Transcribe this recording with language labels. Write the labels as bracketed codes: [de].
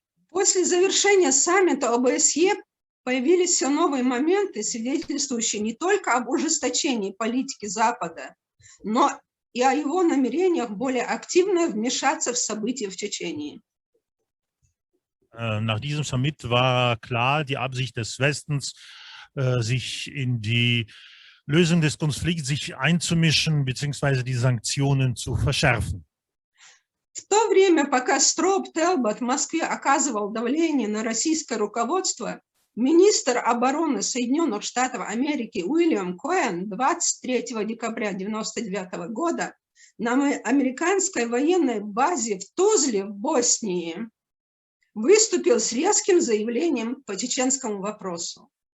[ru] После завершения саммита ОБСЕ появились все новые моменты, свидетельствующие не только об ужесточении политики Запада, но и о его намерениях более активно вмешаться в события в Чечении. [de] Nach diesem Summit war klar die Absicht des Westens, sich in die Lösung des Konflikts einzumischen bzw. die Sanktionen zu verschärfen. [ru] В то время, пока Строуп Телбот в Москве оказывал давление на российское руководство, министр обороны Соединенных Штатов Америки Уильям Коэн 23 декабря 1999 года на американской военной базе в Тузле в Боснии выступил с резким заявлением по чеченскому вопросу.